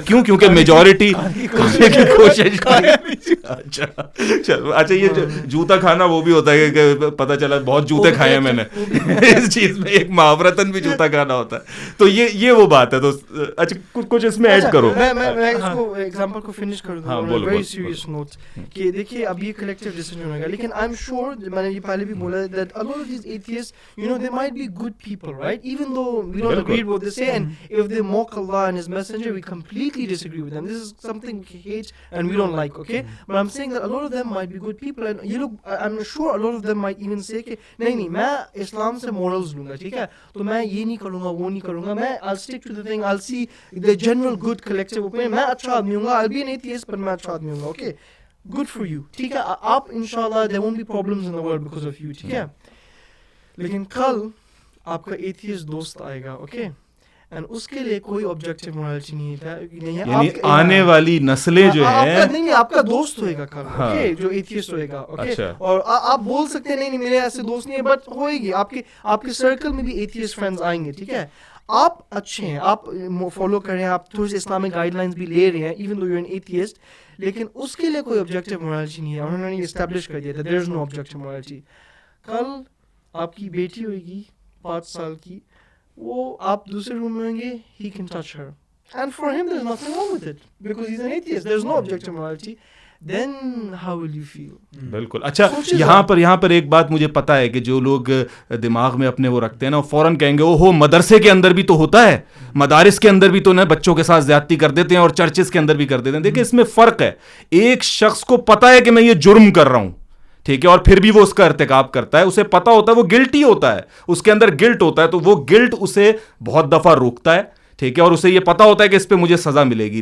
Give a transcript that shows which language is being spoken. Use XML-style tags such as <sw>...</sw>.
<ur>کیوں؟ کیونکہ میجورٹی کھانے کی کوشش. اچھا, یہ جوتا کھانا وہ بھی ہوتا ہے کہ پتہ چلا بہت جوتے کھائے ہیں میں نے, اس چیز میں ایک محاورتاً بھی جوتا کھانا ہوتا ہے. تو یہ وہ بات ہے. تو اچھا کچھ اس میں ایڈ کرو. میں اس کو ایگزامپل کو فنش کر دوں گا ویری سیریس نوٹ کہ دیکھیے اب یہ کلیکٹیو ڈیسیژن ہوگا, لیکن</ur> <en>I'm sure,</en> <ur>میں نے یہ پہلے بھی بولا that</ur> <en>a lot of these atheists, you know, they might be good people, right? Even though we don't agree with what they say, and if they mock Allah and His Messenger, we completely disagree with them. This is something we hate and we don't like, okay? But I'm saying that a lot of them might be good people, and you look, I'm sure a lot of them might even say</en> <ur>کہ نہیں میں اسلام سے morals لوں گا, ٹھیک ہے, تو میں یہ نہیں کروں گا, وہ نہیں کروں گا, میں</ur> <en>I'll stick to the thing, I'll see the general good collective opinion.</en> <ur>میں اچھا آدمی ہوں گا,</ur> <en>I'll be an atheist, but</en> <ur>میں اچھا آدمی ہوں گا, okay?</ur> <en>Good for you, ٹھیک ہے,</en> <ur>آپ انشاءاللہ</ur> <en>there won't be problems in the world because of you, ٹھیک ہے.</en> <ur>لیکن کل آپ کا ایتھیسٹ دوست آئے گا, اوکے, اینڈ اس کے لیے کوئی آبجیکٹیو مورالٹی نہیں ہے, یعنی آنے والی نسلیں جو ہیں, نہیں آپ کا دوست ہوئے گا کل, اوکے, جو ایتھیسٹ ہوئے گا, اوکے, اور آپ بول سکتے ہیں نہیں میرے ایسے دوست نہیں ہے, بٹ ہوئے گی آپ کے سرکل میں بھی ایتھیسٹ فرینڈز آئیں گے, ٹھیک ہے. آپ اچھے ہیں, آپ فالو کر رہے ہیں, آپ تھوڑی سی اسلامک گائیڈ لائنس بھی لے رہے ہیں,</ur> <en>even though you an atheist,</en> <ur>لیکن اس کے لیے کوئی آبجیکٹیو مورالٹی نہیں ہے. انہوں نے اسٹیبلش کر دیا تھا</ur> <en>There is no objective morality.</en> <ur>کل آپ کی بیٹی ہوئے گی 5 سال کی, وہ آپ دوسرے روم میں ہوں گے,</ur> <en>he can touch her and for him there's nothing wrong with it because he's an atheist, there's no objective morality. Then how will you feel?</en> <ur>بالکل. اچھا, یہاں پر ایک بات مجھے پتا ہے کہ جو لوگ دماغ میں اپنے وہ رکھتے ہیں نا, فوراً کہیں گے اوہو مدرسے کے اندر بھی تو ہوتا ہے, مدارس کے اندر بھی تو نا بچوں کے ساتھ زیادتی کر دیتے ہیں, اور چرچز کے اندر بھی کر دیتے ہیں. دیکھیں اس میں فرق ہے. ایک شخص کو پتا ہے کہ میں یہ جرم کر رہا ہوں, ٹھیک ہے, اور پھر بھی وہ اس کا ارتکاب کرتا ہے, اسے پتا ہوتا ہے وہ گلٹی ہوتا ہے, اس کے اندر گلٹ ہوتا ہے, تو وہ گلٹ اسے بہت دفعہ روکتا ہے, ٹھیک ہے, اور اسے یہ پتا ہوتا ہے کہ اس پہ مجھے سزا ملے گی.</ur>